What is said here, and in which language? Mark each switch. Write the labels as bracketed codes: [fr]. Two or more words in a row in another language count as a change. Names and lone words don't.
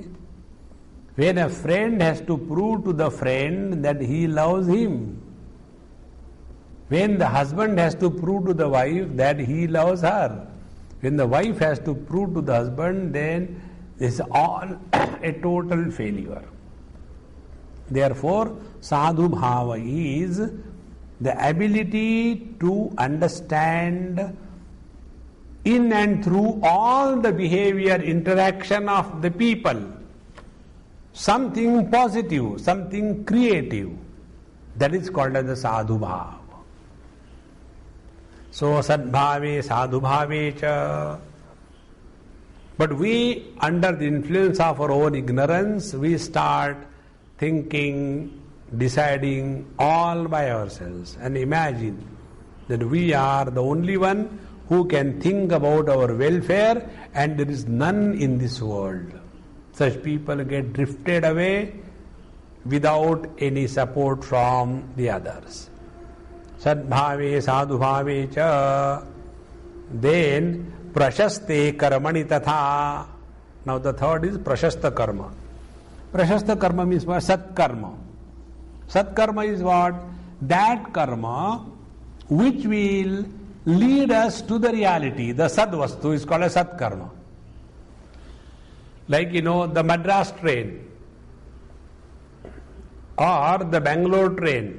[en] When a friend has to prove to the friend that he loves him. When the husband has to prove to the wife that he loves her. When the wife has to prove to the husband, then this is all a total failure. Therefore, [sa] sadhu bhava [en] is the ability to understand in and through all the behavior, interaction of the people, something positive, something creative. That is called as the [sa] sadhu bhava. So, sadbhave, sadhu bhave cha. [en] But we, under the influence of our own ignorance, we start thinking, deciding all by ourselves, and imagine that we are the only one who can think about our welfare, and there is none in this world. Such people get drifted away without any support from the others. [sa] Sadbhave sadhubhave cha. Then prashaste karmani tatha. [en] Now the third is [sa] prashasta karma. Prashasta karma [en] means what? [sa] Sat karma. Sat karma [en] is what? That karma which will lead us to the reality. The [sa] sad vastu [en] is called a [sa] sat karma. [en] Like the Madras train or the Bangalore train.